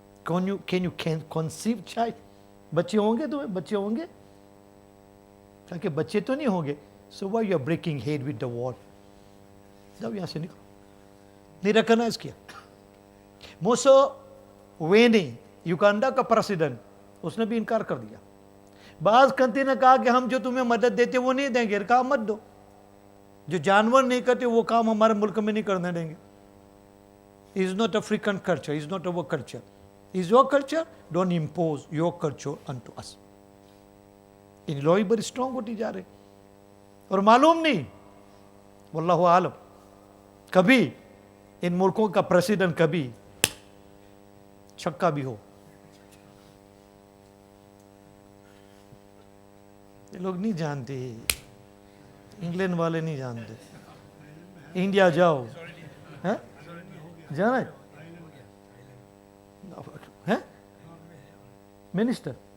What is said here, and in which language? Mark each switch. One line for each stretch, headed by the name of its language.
English: Can you conceive child؟
Urdu: بچے ہوں گے تمہیں؟ بچے ہوں گے؟ کہا کہ بچے تو نہیں ہوں گے۔
English: So why you are breaking head with the wall؟
Urdu: جاؤ یہاں سے نکلو، نہیں ریکگنائز کیا۔ موسووینی یوگانڈا کا پریسیڈنٹ، اس نے بھی انکار کر دیا۔ بعض کنٹری نے کہا کہ ہم جو تمہیں مدد دیتے وہ نہیں دیں گے، کہا مت دو، جو جانور نہیں کرتے وہ کام ہمارے ملک میں نہیں کرنے دیں گے۔
English: It's not African culture, it's not our culture. Is your culture? Don't impose your culture onto us.
Urdu: ان لوگ بڑی اسٹرانگ ہوتی جا رہے، اور معلوم نہیں، واللہ عالم، کبھی ان ملکوں کا پریسیڈنٹ کبھی چھکا بھی ہو۔ یہ لوگ نہیں جانتے، انگلینڈ والے نہیں جانتے۔ انڈیا جاؤ، جانا ہے منسٹر،